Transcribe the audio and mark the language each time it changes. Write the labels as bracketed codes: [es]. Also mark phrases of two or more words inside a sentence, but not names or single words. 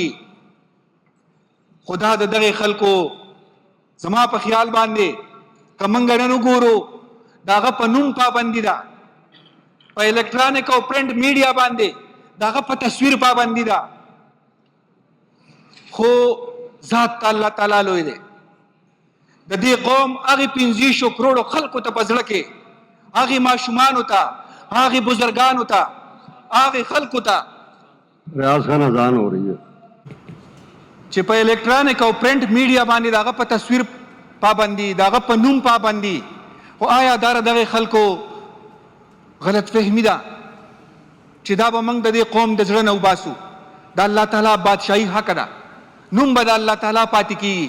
[ps] خدا د دغې خلکو زما په خیال باندې که موږ نن وګورو د هغه په نوم پابندي ده، په الکترانیک او [en] print media [ps] باندې د هغه په تصویر پابندي ده، خو ذات الله تعالی لوی دی. د دې قوم هغې 500 کروڑو خلکو ته په زړه کې هغې ماشومانو ته هغې بزرګانو ته هغې خلکو ته [ur] ریاض خان اذان ہو رہی ہے [ps] چې په الکترانیک او [en] print media [ps] باندې دغه په تصویر پابندي دغه په نوم پابندي. خو آیا دا دغه خلکو غلط فهمي ده چې دا به موږ د دې قوم د زړه نه وباسو؟ د الله تعالی بادشاهي حق ده، نوم به د الله تعالی پاتې کیږي.